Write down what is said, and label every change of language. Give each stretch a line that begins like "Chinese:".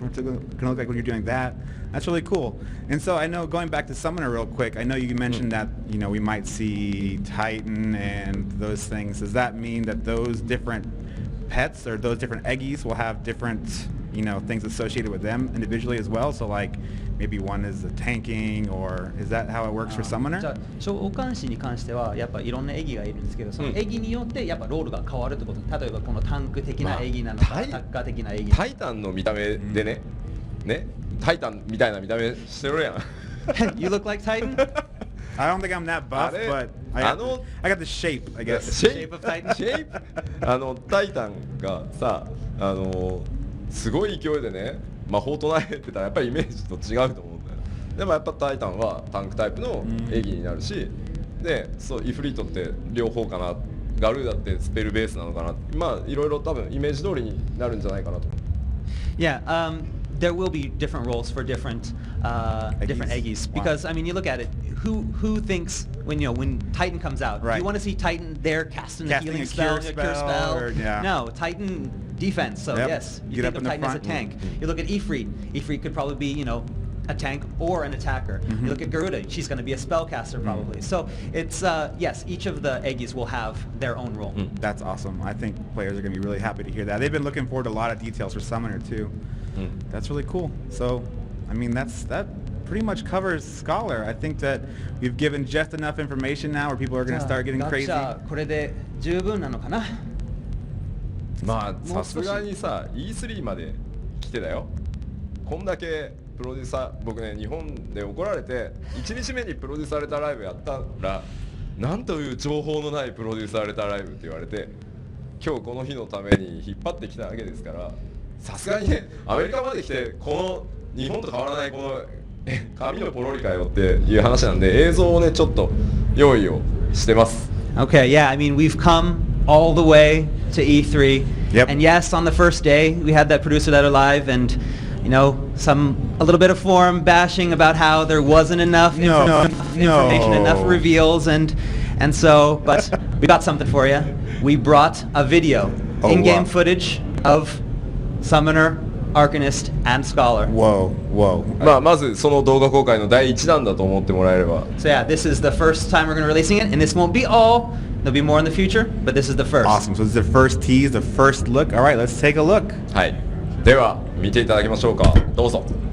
English: What's it going to look like when you're doing that? That's really cool. And so I know, going back to Summoner real quick, I know you mentioned that, we might see Titan and those things. Does that mean that those different pets or those different eggies will have different, things associated with them individually as well? So like, maybe one is the tanking, or is that how it works for Summoner?
Japanese: じゃあ召喚師に関してはやっぱいろんな絵技がいるんですけど、その絵技によってやっぱロールが変わるってこと。例えばこのタンク的な絵技なのか、アタッカー的な絵技。タイタンの見た目でね、タイタンみたいな見た目してるやん。
English: You look like Titan? I don't think I'm that buff, but I got the shape, I guess. Shape of Titan? Shape?
Japanese: タイタンがさ、すごい勢いでね、魔法唱えてたらやっぱりイメージと違うと思うんだよ。でもやっぱタイタンはタンクタイプの絵技になるし、で、イフリートって両方かな、ガルーダってスペルベースなのかな、まあいろいろ多分イメージ通りになるんじゃないかなと。
English: Yeah, there will be different roles for different eggies because I mean you look at it, who thinks when Titan comes out, you want to see Titan there casting a healing spell, a cure spell? Or, No, Titan defense. So yes, you think of Titan as a tank. You look at Ifrit. Ifrit could probably be a tank or an attacker. You look at Garuda, she's going to be a spellcaster probably. So it's yes, each of the eggies will have their own role. That's awesome. I think players are going to be really happy to hear that. They've been looking forward to a lot of details for Summoner too. That's really cool. So, I mean, that pretty much covers Scholar. I think that we've given just enough information now where people are going to start getting crazy.
Japanese: これで十分なのかな？まあさすがにさ E3 まで来てだよ。こんだけプロデューサー、僕ね日本で怒られて1日目にプロデューサーレターライブやったら、なんという情報のないプロデューサーレターライブって言われて、今日この日のために引っ張ってきたわけですから、さすがにねアメリカまで来てこの日本と変わらないこの紙のポロリかよっていう話なんで、映像をねちょっと用意をしてます。
English: Okay, yeah, I mean we've come all the way to E3, and yes, on the first day we had that producer letter live, and a little bit of forum bashing about how there wasn't enough information, enough reveals, and so, but we got something for you. We brought a video, in-game footage of Summoner, Arcanist, and Scholar. Whoa.
Japanese: まずその動画公開の第1弾だと思ってもらえれば。
English: So yeah, this is the first time we're going to be releasing it, and this won't be all. There'll be more in the future, but this is the first. Awesome. So this is the first tease, the first look. All right, let's take a look.
Japanese: はい。では見ていただきましょうか。どうぞ。